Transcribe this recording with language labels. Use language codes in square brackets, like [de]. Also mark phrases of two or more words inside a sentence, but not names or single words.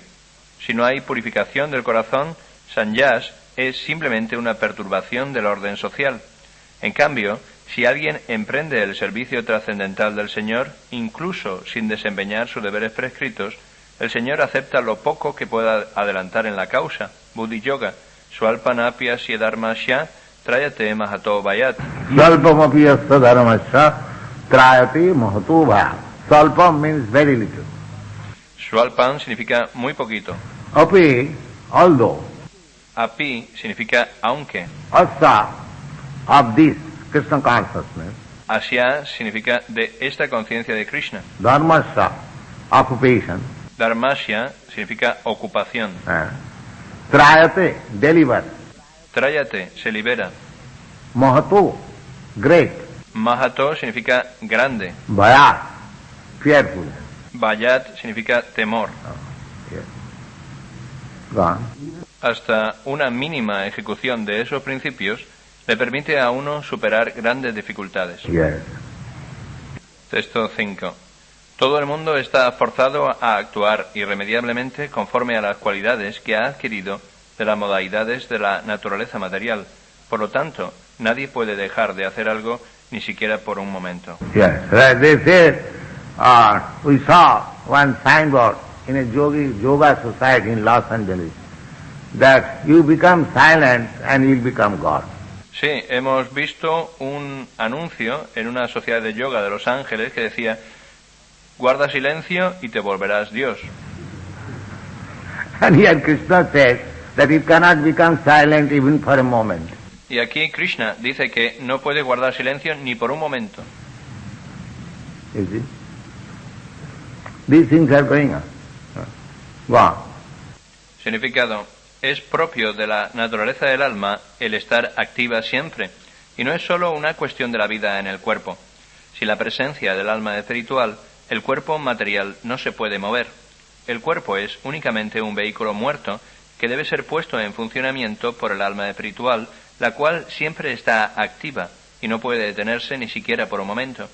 [es] Si no hay purificación del corazón, sannyas es simplemente una perturbación del orden social. En cambio, si alguien emprende el servicio trascendental del Señor, incluso sin desempeñar sus deberes prescritos, el Señor acepta lo poco que pueda adelantar en la causa. [sa] Buddhi Yoga, Swalpanapya Siddharmasya, Trayate Mahato Vayat. Svalpam apiyasya dharmasya trayate mahato bhaya. [en] Svalpam means very little. [es] Swalpan significa muy poquito. [en] Api, although, [es] Api significa aunque. [en] asa of this Krishna consciousness, [es] Asya significa de esta conciencia de Krishna. [en] dharmasya, occupation, [es] Dharmasya significa ocupación. [en] trayate, deliver, [es] Trayate se libera. [en] mahato, great, [es] Mahato significa grande. [en] bhaya, fearful. [es] Vayat significa temor. [en] Yes. Gone. [es] Hasta una mínima ejecución de esos principios le permite a uno superar grandes dificultades. [en] Yes. [es] Texto 5. Todo el mundo está forzado a actuar irremediablemente conforme a las cualidades que ha adquirido de las modalidades de la naturaleza material. Por lo tanto, nadie puede dejar de hacer algo ni siquiera por un momento. [en] Yes. They say, we saw one signboard in a yoga society in Los Angeles, that you become silent and you'll become God. [es] Sí, hemos visto un anuncio en una sociedad de yoga de Los Ángeles que decía: guarda silencio y te volverás Dios. [en] And here Krishna says that you cannot become silent even for a moment. [es] Y aquí Krishna dice que no puede guardar silencio ni por un momento. [en] You see? These things are going on. Go on. [es] Significado: es propio de la naturaleza del alma el estar activa siempre, y no es solo una cuestión de la vida en el cuerpo. Sin la presencia del alma espiritual, el cuerpo material no se puede mover. El cuerpo es únicamente un vehículo muerto que debe ser puesto en funcionamiento por el alma espiritual, la cual siempre está activa y no puede detenerse ni siquiera por un momento.